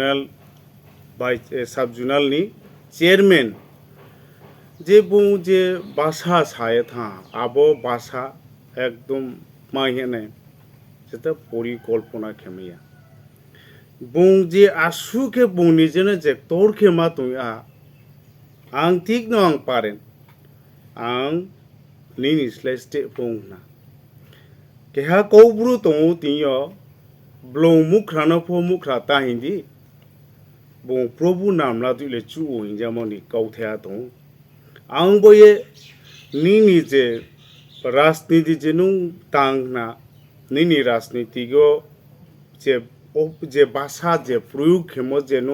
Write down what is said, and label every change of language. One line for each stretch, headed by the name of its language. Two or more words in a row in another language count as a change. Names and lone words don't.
Kok Borok: जुनालनि चेयरमैन जे बुं जे भाषा साये था आबो भाषा एकदम माहिने जेता परिकल्पना खेमिया बुं जे आसु के बुंनि जेने जे तोर के मा तुया आं ठीक न आं पारेन आं निनि स्लेस्टे बुंना केहा कौब्रु तो तियो ब्लो मुख्रानो फो मुख्रा ताहिंदी बुं प्रभु नामला दुले चु हिंजामनि कौथेया तो आं बये निनि जे राजनीति जेनु तांगना निनि राजनीति गो जे भाषा जे प्रयोग खेमो जेनु